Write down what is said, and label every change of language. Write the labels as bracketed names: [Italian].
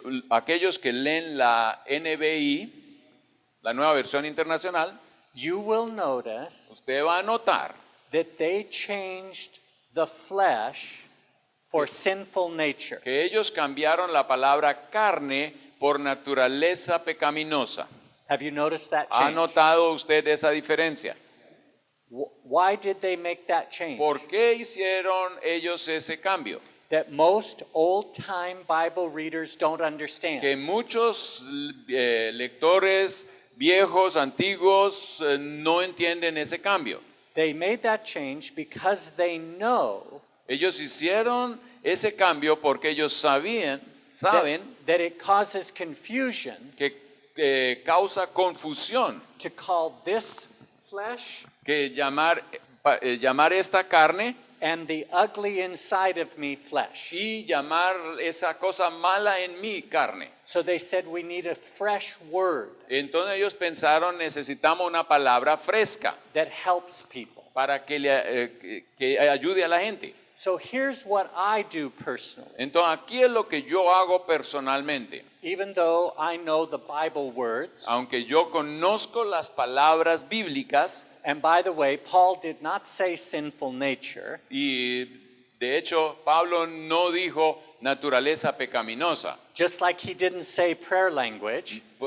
[Spanish] Aquellos que leen la NBI, la nueva versión internacional, [English] you will notice [Spanish] usted va a notar [English] that they changed the flesh for sinful nature. [Spanish] que ellos cambiaron la palabra carne por naturaleza pecaminosa. [English] Have you noticed that [Spanish] ¿Ha [English] change? [Spanish] notado usted esa diferencia? [English] Why did they make that change? [Spanish] ¿Por qué hicieron ellos ese cambio? [English] That most old-time Bible readers don't understand. [Spanish] Que muchos lectores viejos, antiguos, no entienden ese cambio. [English] They made that change because they know [Spanish] Ellos hicieron ese cambio porque ellos saben [English] that it causes confusion [Spanish] que causa confusión, [English] to call this flesh [Spanish] que llamar esta carne [English] and the ugly inside of me flesh. [Spanish] y llamar esa cosa mala en mí carne. [English] So they said we need a fresh word [Spanish] Entonces ellos pensaron, necesitamos una palabra fresca [English] that helps people. [Spanish] para que ayude a la gente. [English] So here's what I do personally. [Spanish] Entonces aquí es lo que yo hago personalmente. [English] Even though I know the Bible words, [Spanish] Aunque yo conozco las palabras bíblicas, [English] and by the way, Paul did not say sinful nature. [Spanish] y de hecho Pablo no dijo naturaleza pecaminosa, [English] Just like he didn't say prayer language,